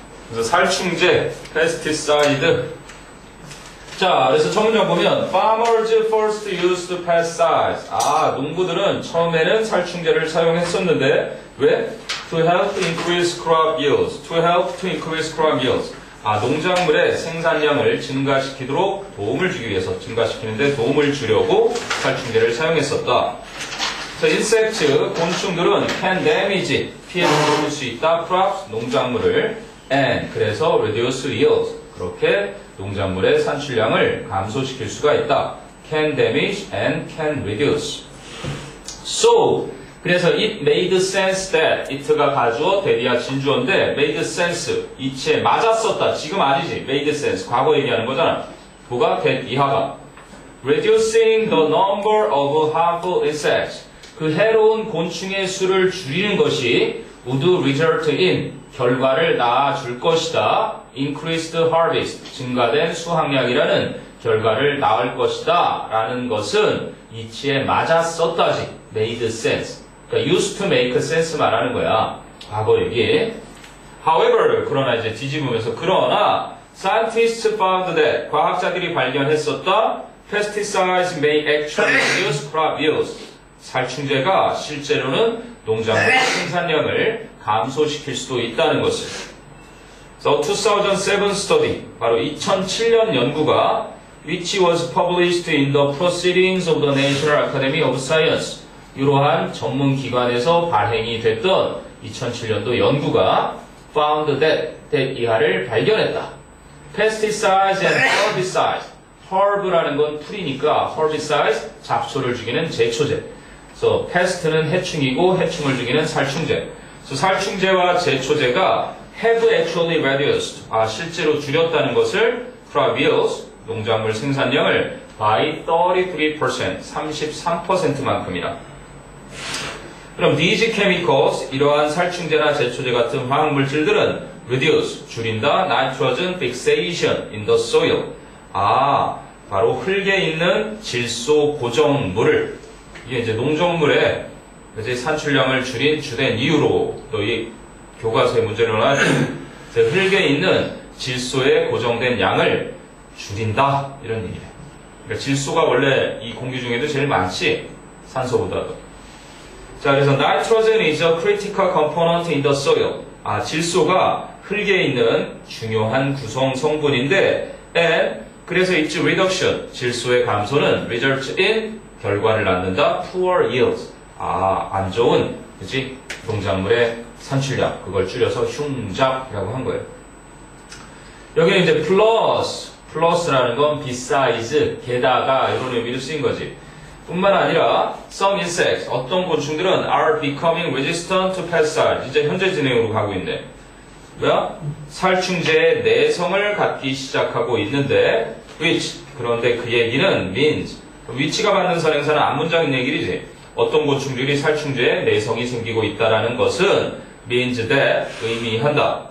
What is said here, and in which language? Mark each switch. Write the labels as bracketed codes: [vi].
[ko] 그래서 살충제, 페스티사이드. 자, 그래서 첫 문장 보면 [en] Farmers first used pesticides. [ko] 농부들은 처음에는 살충제를 사용했었는데 왜? [en] To help increase crop yields. To help to increase crop yields. [ko] 농작물의 생산량을 증가시키도록 도움을 주기 위해서 증가시키는데 도움을 주려고 살충제를 사용했었다. 그래서 insect, 곤충들은 can damage, 피해를 줄 수 있다. [en] crops, [ko] 농작물을 [en] and [ko] 그래서 [en] reduce yields. [ko] 그렇게 농작물의 산출량을 감소시킬 수가 있다. can damage and can reduce. So, 그래서 [en] it made sense that [ko] it가 가주어, that이야 진주어인데 made sense, 이치에 맞았었다. 지금 아니지. made sense. 과거 얘기하는 거잖아. 뭐가? that 이하가 [en] reducing the number of harmful insects. [ko] 그 해로운 곤충의 수를 줄이는 것이 would result in 결과를 낳아줄 것이다. [en] increased harvest, [ko] 증가된 수확량이라는 결과를 낳을 것이다. 라는 것은 이치에 맞았었다지. [en] made sense. [ko] 그러니까 [en] used to make sense [ko] 말하는 거야. 과거 얘기. [en] However, [ko] 그러나 이제 뒤집으면서 그러나 [en] scientists found that [ko] 과학자들이 발견했었다. [en] pesticides may actually reduce crop yields. [ko] 살충제가 실제로는 농작물 생산량을 감소시킬 수도 있다는 것을. [en] So 2007 study, [ko] 바로 2007년 연구가 [en] which was published in the Proceedings of the National Academy of Science. [ko] 이러한 전문 기관에서 발행이 됐던 2007년도 연구가 [en] found that [ko] 이하를 발견했다. [en] Pesticides and herbicides. [ko] herb라는 건 풀이니까 herbicides, 잡초를 죽이는 제초제. 그래서 pest는 해충이고 해충을 죽이는 살충제. 그래서 살충제와 제초제가 [en] have actually reduced. [ko] 실제로 줄였다는 것을 [en] crop yields, [ko] 농작물 생산량을 by 33%, 33%만큼이나. 그럼 [en] these chemicals, [ko] 이러한 살충제나 제초제 같은 화학물질들은 reduce, 줄인다, [en] nitrogen fixation in the soil. [ko] 바로 흙에 있는 질소 고정물을, 이게 이제 농작물의 이제 산출량을 줄인 주된 이유로 너희 교과서에 문제를 나왔지. 흙에 있는 질소의 고정된 양을 줄인다, 이런 얘기래. 그러니까 질소가 원래 이 공기 중에도 제일 많지, 산소보다도. [en] 자, 그래서 nitrogen is a critical component in the soil. [ko] 질소가 흙에 있는 중요한 구성 성분인데, and 그래서 [en] its reduction, [ko] 질소의 감소는 [en] result in [ko] 결과를 낳는다. [en] poor yields. [ko] 안 좋은, 그치? 농작물의 산출량. 그걸 줄여서 흉작이라고 한 거예요. 여기는 이제 plus라는 건 besides, 게다가 이런 의미로 쓰인 거지. 뿐만 아니라 [en] some insects, [ko] 어떤 곤충들은 [en] are becoming resistant to pesticides. [ko] 이제 현재 진행으로 가고 있네. 뭐야? 살충제의 내성을 갖기 시작하고 있는데 which, 그런데 그 얘기는 [en] means, [ko] which가 받는 선행사는 앞문장인 얘기지. 어떤 곤충들이 살충제에 내성이 생기고 있다라는 것은 means that, 의미한다.